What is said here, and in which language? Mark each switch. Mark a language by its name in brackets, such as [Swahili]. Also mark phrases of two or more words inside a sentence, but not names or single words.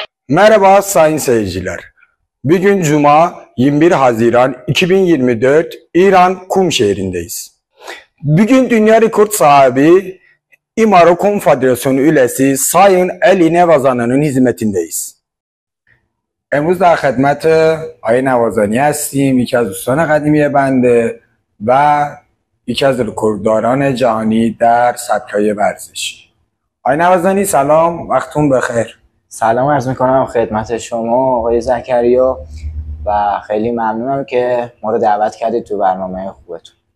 [Turkish] Merhaba sayın seyirciler. Bugün Cuma 21 Haziran 2024 İran Kum şehrindeyiz. Bugün dünya rekor sahibi İmaro Konfederasyonu üyesi Sayın Ali Nevazani'nin hizmetindeyiz. [Persian] امروز در خدمت آقای نوازانی هستیم، یکی از دوستان قدیمی بنده و یکی از رکوردداران جهانی در سبک‌های ورزشی. آقای نوازانی سلام، وقتتون بخیر. سلام عرض میکنم خدمت شما آقای زکریا و خیلی ممنونم که ما رو دعوت کردید تو برنامه خوبتون.